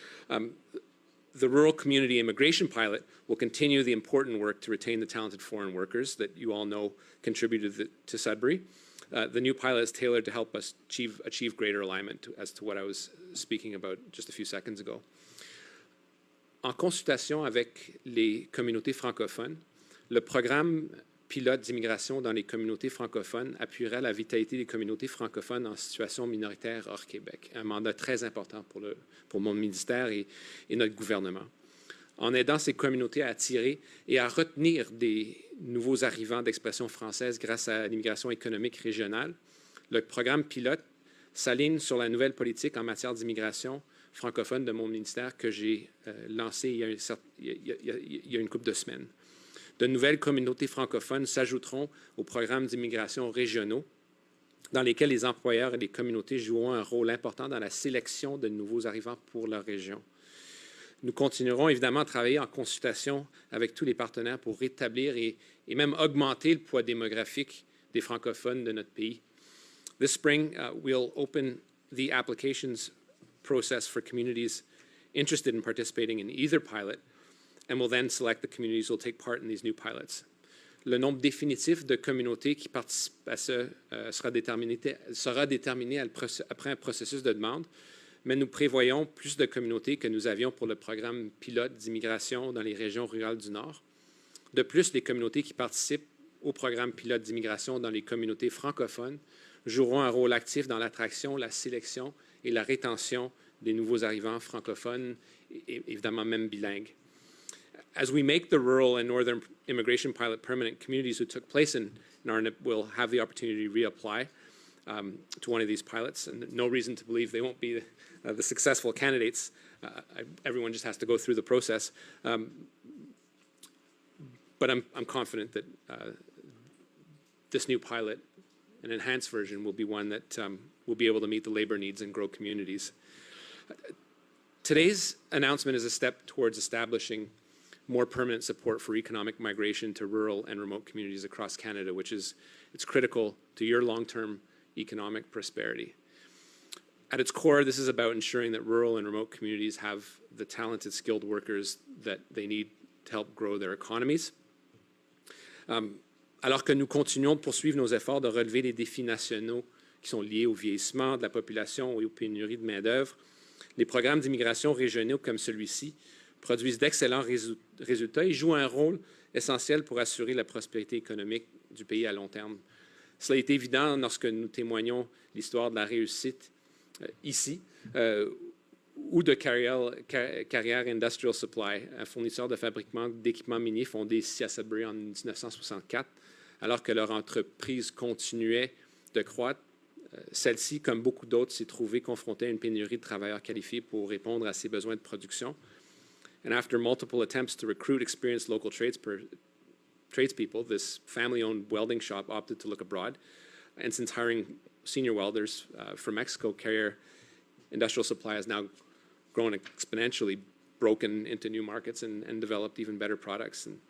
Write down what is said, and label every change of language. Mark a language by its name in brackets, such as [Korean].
[English] The Rural Community Immigration Pilot will continue the important work to retain the talented foreign workers that you all know contributed to Sudbury. The new pilot is tailored to help us achieve greater alignment as to what I was speaking about just a few seconds ago. [French] En consultation avec les communautés francophones, le programme pilote d'immigration dans les communautés francophones appuiera la vitalité des communautés francophones en situation minoritaire hors Québec, un mandat très important pour mon ministère et notre gouvernement. En aidant ces communautés à attirer et à retenir des nouveaux arrivants d'expression française grâce à l'immigration économique régionale, le programme pilote s'aligne sur la nouvelle politique en matière d'immigration francophone de mon ministère que j'ai lancé il y a une couple de semaines. De nouvelles communautés francophones s'ajouteront aux programmes d'immigration régionaux dans lesquels les employeurs et les communautés joueront un rôle important dans la sélection de nouveaux arrivants pour leur région. Nous continuerons évidemment à travailler en consultation avec tous les partenaires pour rétablir et même augmenter le poids démographique des francophones de notre pays. [English] This spring, we'll open the applications process for communities interested in participating in either pilot, and will then select the communities who will take part in these new pilots. [French] Le nombre définitif de communautés qui participent à ce sera déterminé après un processus de demande, mais nous prévoyons plus de communautés que nous avions pour le programme pilote d'immigration dans les régions rurales du Nord. De plus, les communautés qui participent au programme pilote d'immigration dans les communautés francophones joueront un rôle actif dans l'attraction, la sélection et la rétention des nouveaux arrivants francophones et évidemment même bilingues. [English] As we make the rural and northern immigration pilot permanent, communities who took place in RNIP will have the opportunity to reapply to one of these pilots, and no reason to believe they won't be the successful candidates. Everyone just has to go through the process. But I'm confident that this new pilot, an enhanced version, will be one that will be able to meet the labor needs and grow communities. Today's announcement is a step towards establishing more permanent support for economic migration to rural and remote communities across Canada, which is it's critical to your long-term economic prosperity. At its core, this is about ensuring that rural and remote communities have the talented, skilled workers that they need to help grow their economies. [French] Alors que nous continuons de poursuivre nos efforts de relever les défis nationaux qui sont liés au vieillissement de la population et aux pénuries de main-d'œuvre, les programmes d'immigration régionaux comme celui-ci produisent d'excellents résultats et jouent un rôle essentiel pour assurer la prospérité économique du pays à long terme. Cela est évident lorsque nous témoignons l'histoire de la réussite ici ou de Carrière Industrial Supply, un fournisseur de fabriquement d'équipements miniers fondé ici à Sudbury en 1964, alors que leur entreprise continuait de croître. Celle-ci, comme beaucoup d'autres, s'est trouvée confrontée à une pénurie de travailleurs qualifiés pour répondre à ses besoins de production. [English] And after multiple attempts to recruit experienced local tradespeople, this family-owned welding shop opted to look abroad. And since hiring senior welders from Mexico, Carrier Industrial Supply has now grown exponentially, broken into new markets, and developed even better products.